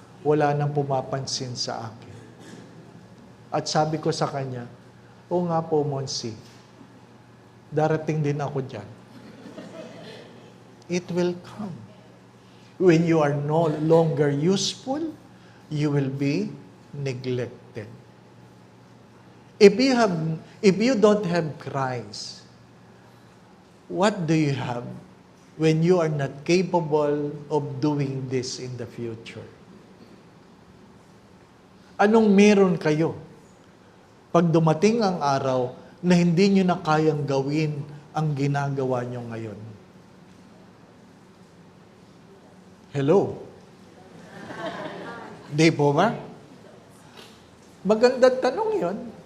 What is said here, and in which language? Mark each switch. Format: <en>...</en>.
<tl>Wala nang pumapansin sa akin. At sabi ko sa kanya, o nga po, Monsi, darating din ako dyan.</tl> <en>It will come. When you are no longer useful, you will be neglected. If you don't have Christ, what do you have when you are not capable of doing this in the future?</en> <tl>Anong meron kayo pag dumating ang araw na hindi nyo na kayang gawin ang ginagawa nyo ngayon?</tl> <en>Hello?</en> <tl>Di po ba? Magandang tanong yon.</tl>